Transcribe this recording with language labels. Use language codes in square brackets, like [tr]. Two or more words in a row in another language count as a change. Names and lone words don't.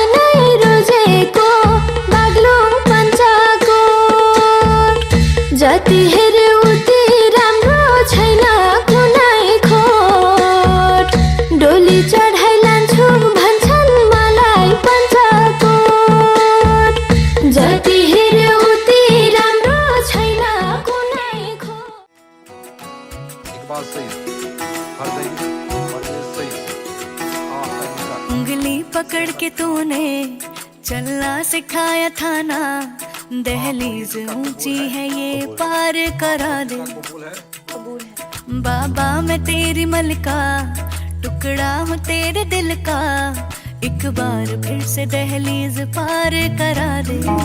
[ne] नै रोजेको बागलुङ पञ्चकोट जति हेऱ्यो उति राम्रो छैन कुनै खोट डोली चढाइ लान्छु भन्छन् मलाई पञ्चकोट जति हेऱ्यो उति राम्रो छैन कुनै खोट [hi] उंगली पकड़ के तूने चलना सिखाया था ना दहलीज ऊंची है ये पार करा दे बाबा मैं तेरी मलका टुकड़ा हूँ तेरे दिल का एक बार फिर से दहलीज पार करा दे